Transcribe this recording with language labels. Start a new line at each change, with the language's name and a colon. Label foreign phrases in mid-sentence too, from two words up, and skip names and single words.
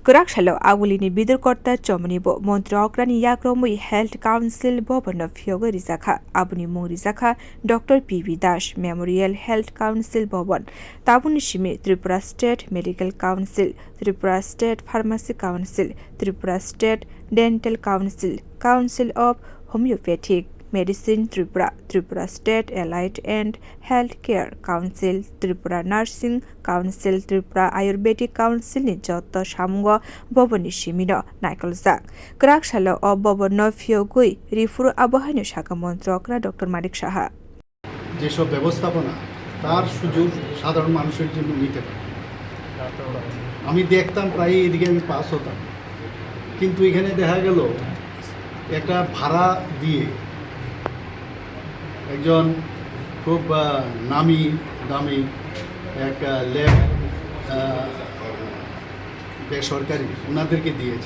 Kok Borok: Kwrak salo agulini Vidur Karta Chowmoni bo Montri okrani Memorial Health Council Bhavan.Khungsa rijakha Aboni mung rijakha Dr. P.V. Das Memorial Health Council Bhavan Tabuni Shimi Tripura State Medical Council Tripura State Pharmacy Council Tripura State Dental Council Council of Homeopathic Medicine Tripura Tripura State Allied and Healthcare Council Tripura Nursing Council Tripura Ayurvedic Council ni joto samgo boboni shimino naikolzak Kwrak salo o bobono phiyogwi rifuru abohai no shaka Montri okra Dr. Manik Saha
Bangla: যেসব ব্যবস্থাপনা তার সুযোগ সাধারণ মানুষের জন্য নিতে পারে। আমি দেখতাম প্রায় এদিকে আমি পাস হতাম, কিন্তু এখানে দেখা গেল একটা ভাড়া দিয়ে একজন খুব নামি দামি একটা ল্যাব বেসরকারি ওনাদেরকে দিয়েছে।